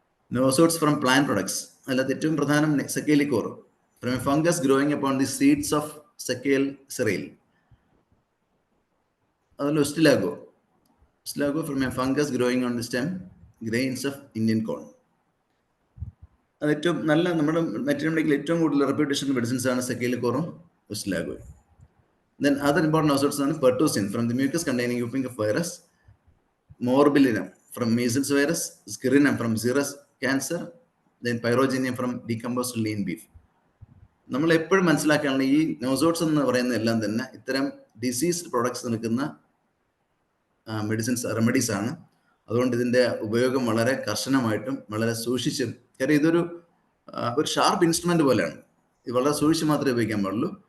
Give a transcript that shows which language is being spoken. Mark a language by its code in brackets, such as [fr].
[en] Nosodes from plant products. [ml] അതിലകത്ത് ഏറ്റവും പ്രധാനം [en] സെക്കേലിക്കോർ from a fungus growing upon the seeds of Secale cereal. അതിൽ ഒസ്റ്റിലാഗോ from a fungus growing on the stem grains of Indian corn. [ml] അത് ഏറ്റവും നല്ല നമ്മുടെ material ഏറ്റവും കൂടുതൽ റെപ്യൂട്ടേഷൻ മെഡിസിൻസ് ആണ് സെക്കേലിക്കോറും ഒസ്റ്റിലാഗോയും. [en] Then other important nosodes ആണ് pertussin from the mucus containing whooping cough virus, morbillinum from measles virus, scirinum from xerus cancer, then pyrogenium from decomposed lean beef. [ml] നമ്മൾ എപ്പോഴും മനസ്സിലാക്കാനുള്ള ഈ നോസോഡ്സ് എന്ന് പറയുന്ന എല്ലാം തന്നെ ഇത്തരം ഡിസീസ്ഡ് പ്രോഡക്ട്സ് നിൽക്കുന്ന റെമഡീസ് ആണ്. അതുകൊണ്ട് ഇതിൻ്റെ ഉപയോഗം വളരെ കർശനമായിട്ടും വളരെ സൂക്ഷിച്ചും, കാര്യം ഇതൊരു ഷാർപ്പ് ഇൻസ്ട്രുമെന്റ് പോലെയാണ്, ഇത് വളരെ സൂക്ഷിച്ച് മാത്രമേ ഉപയോഗിക്കാൻ പാടുള്ളൂ.